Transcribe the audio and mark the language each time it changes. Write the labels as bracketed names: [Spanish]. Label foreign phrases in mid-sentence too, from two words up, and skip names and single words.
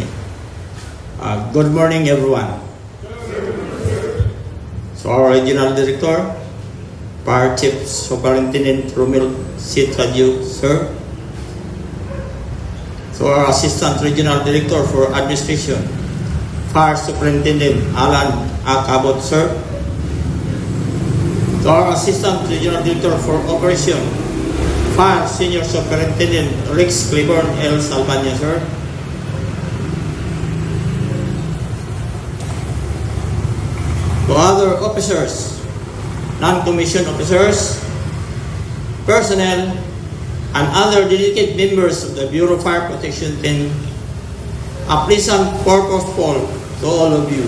[English] Good morning, everyone. So our Regional Director, Fire Chief Superintendent Romel C. Tradio, sir. So our Assistant Regional Director for Administration, Fire Superintendent Alan A. Cabot, sir. So our Assistant Regional Director for Operation, Fire Senior Superintendent Rex Claiborne L. Salvania, sir. To other officers, non-commissioned officers, personnel, and other dedicated members of the Bureau of Fire Protection Team, a pleasant purposeful to all of you.